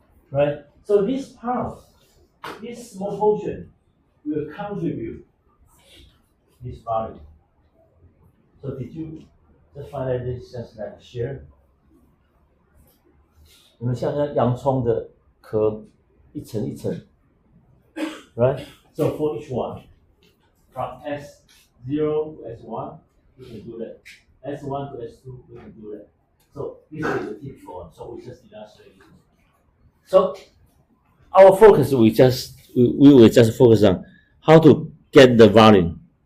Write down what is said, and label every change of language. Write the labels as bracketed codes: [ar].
[en] Right? So this part, this small portion will contribute this value. So did you just find that this is just like a shear? [zh] 你们想想洋葱的壳一层一层 [en] right? So for each one, from S0 to S1, we can do that. S1 to S2, we can do that. So this is the typical one. So we just illustrate it. So our focus we will just focus on how to get the volume.